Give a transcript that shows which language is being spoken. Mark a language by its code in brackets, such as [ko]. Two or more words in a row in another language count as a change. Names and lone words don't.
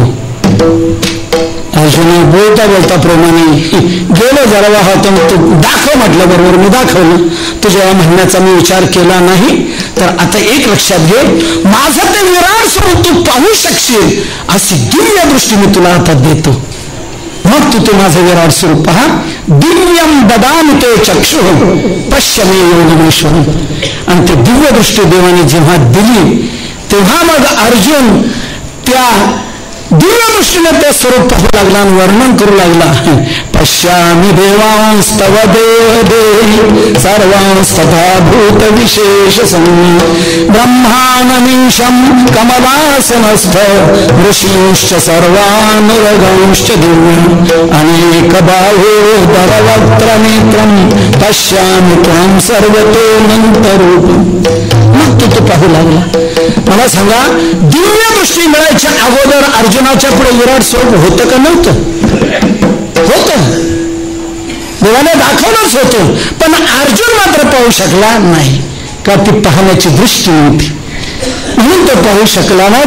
[mr] अर्जुन बोलता बोलता प्रेमाने गेलो जरा वाहतो, तू दाखव म्हटलं, बरोबर मी दाखवलं. तुझ्या म्हणण्याचा मी विचार केला नाही. तर आता एक लक्षात घे, माझं ते विराट स्वरूप तू पाहू शकशील अशी दिव्य दृष्टी मी तुला आता देतो. मग तू ते माझं विराट स्वरूप पहा. [sa] दिव्यम ददामि ते चक्षु पश्य मे योगमेश्वर. [mr] आणि ते दिव्य दृष्टी देवाने जेव्हा दिली तेव्हा मग अर्जुन त्या दिव्य दृष्टीने ते स्वरूप पाहू लागला आणि वर्णन करू लागला. [sa] पश्यामि देवांस्तव देव देहि सर्वांस्तथा भूत विशेष ब्रह्मानमीशं कमलासनस्थ ऋषींश्च सर्वानुरगंश्च दिव्यम् अनेक बाहोदरवक्त्र नेत्रं पश्यामि त्वां सर्वतोऽनन्तरूपम्. [mr] मग तू पाहू लागला. मला सांगा, दिव्य दृष्टी मिळायच्या अगोदर अर्जुनाच्या पुढे विराट स्वरूप होतं का नव्हतं? होतं. देवाने दाखवलंच होतं, पण अर्जुन मात्र पाहू शकला नाही. का? ती पाहण्याची दृष्टी नव्हती, म्हणून तो पाहू शकला नाही.